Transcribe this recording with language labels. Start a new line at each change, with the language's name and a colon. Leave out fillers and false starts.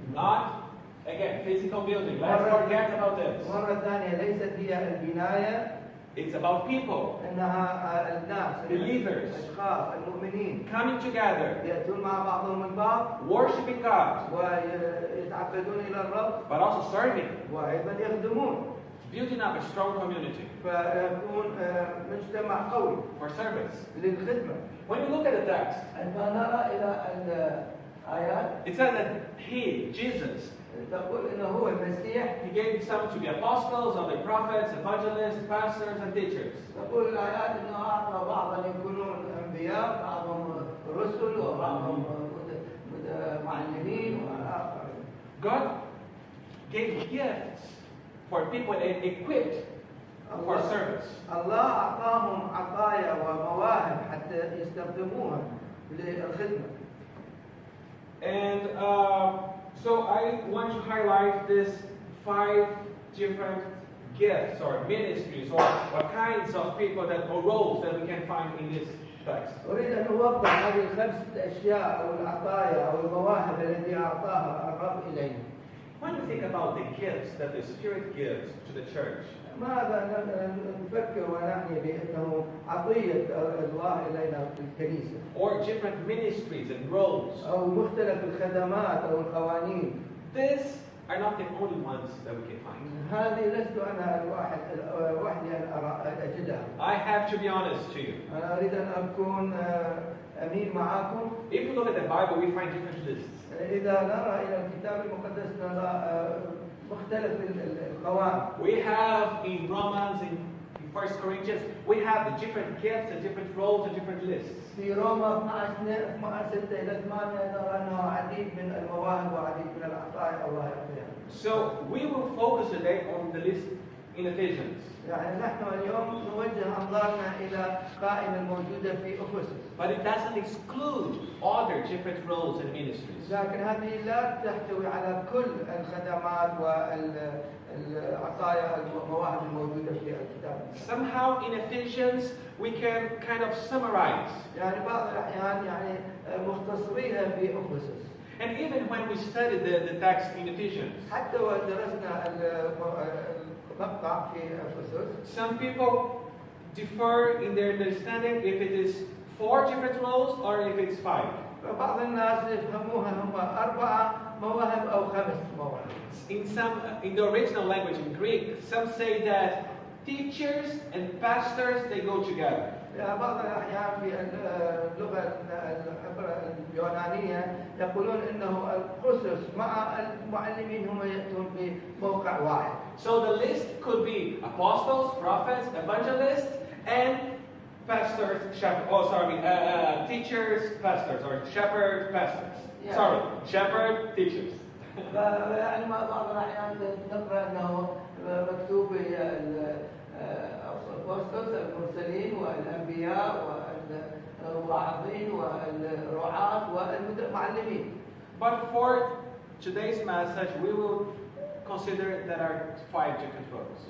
English: Not, again, physical building. Let's forget about this.
Arabic: مرة ثانية ليست هي البناية.
English: It's about people.
Arabic: إنها الناس.
English: Believers.
Arabic: الأشخاص المؤمنين.
English: Coming together.
Arabic: يأتون مع بعضهم البعض.
English: Worshiping God.
Arabic: ويتعبدون إلى الرب.
English: But also serving.
Arabic: وأيضا يخدمون.
English: Building up a strong community.
Arabic: فيكون مجتمع قوي.
English: For service.
Arabic: للخدمة.
English: When you look at the text.
Arabic: عندما نرى إلى الآيات.
English: It says that He, Jesus,
Arabic: تقول إنه هو المسيح.
English: He gave some to be apostles, other prophets, evangelists, pastors, and teachers.
Arabic: تقول الآيات إنه أعطى بعضا يكونون أنبياء، بعضهم رسل، وبعضهم معلمين وآخرين.
English: God gave gifts for people and equipped for service.
Arabic: الله أعطاهم عطايا ومواهب حتى يستخدموها للخدمة.
English: And so I want to highlight this 5 different gifts or ministries or kinds of people or roles that we can find in this text.
Arabic: أريد أن أوضح هذه ال5 أشياء أو العطايا أو المواهب التي أعطاها الرب إلينا.
English: When you think about the gifts that the Spirit gives to the church,
Arabic: ماذا نفكر ونعني بأنه عطية الله إلينا في الكنيسة؟
English: or different ministries and roles,
Arabic: أو مختلف الخدمات أو القوانين.
English: these are not the only ones that we can find.
Arabic: هذه لست أنا وحدي أن أجدها.
English: I have to be honest to you.
Arabic: أنا أريد أن أكون أمين معكم.
English: If we look at the Bible, we find different lists.
Arabic: إذا نرى إلى الكتاب المقدس نرى مختلف القوائم.
English: We have in Romans, in 1 Corinthians, we have the different gifts and different roles and different lists.
Arabic: في روما 12:6 إلى 8 نرى أنه عديد من المواهب وعديد من العطايا الله يعطيها.
English: So we will focus today on the list in Ephesians.
Arabic: يعني نحن اليوم نوجه أنظارنا إلى قائمة الموجودة في أفسس.
English: But it doesn't exclude other different roles and ministries.
Arabic: لكن هذه لا تحتوي على كل الخدمات والعطايا المواهب الموجودة في الكتاب.
English: Somehow in Ephesians we can kind of summarize.
Arabic: يعني بعض الأحيان يعني مختصريها في أفسس.
English: And even when we study the text in Ephesians,
Arabic: حتى ودرسنا المقطع في أفسس.
English: some people differ in their understanding if it is 4 different roles or if it's 5.
Arabic: بعض الناس يفهموها هم 4 مواهب أو 5 مواهب.
English: In the original language in Greek, some say that teachers and pastors they go together.
Arabic: بعض الأحيان في اللغة اليونانية يقولون إنه الأسس مع المعلمين هم يأتون بموقع واحد.
English: So the list could be apostles, prophets, evangelists, and pastors, teachers, pastors, or shepherd, pastors. Yeah. Sorry, shepherd, teachers.
Arabic: يعني بعض الأحيان نقرأ أنه مكتوب الأبوستلز المرسلين والأنبياء والواعظين والرعاة والمعلمين.
English: But for today's message, we will consider that are 5 different roles.